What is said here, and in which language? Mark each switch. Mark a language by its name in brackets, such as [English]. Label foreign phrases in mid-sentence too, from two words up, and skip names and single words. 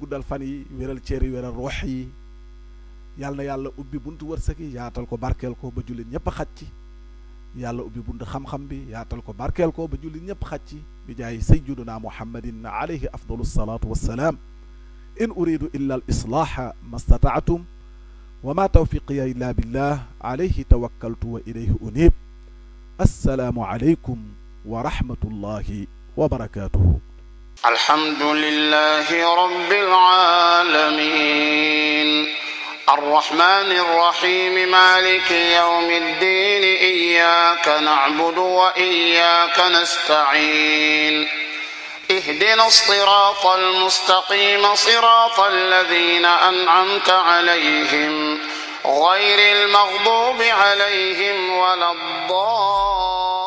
[Wolof] guddal fan yi wéral cër yi wéral ruux yi yàlla na yàlla ubbi buntu wërsëg yi yaatal ko barkeel ko ba jullit ñëpp xaj ci yàlla ubbi buntu xam-xam bi yaatal ko barkeel ko ba jullit ñëpp xaj ci bi jaay [Arabic] سيدنا محمد عليه أفضل الصلاة والسلام إن أريد إلا الإصلاح ما استطعت وما توفيقي إلا بالله عليه توكلت وإليه أنيب السلام عليكم ورحمة الله وبركاته الحمد لله رب العالمين الرحمن الرحيم مالك يوم الدين إياك نعبد وإياك نستعين اهدنا الصراط المستقيم صراط الذين أنعمت عليهم غير المغضوب عليهم ولا الضالين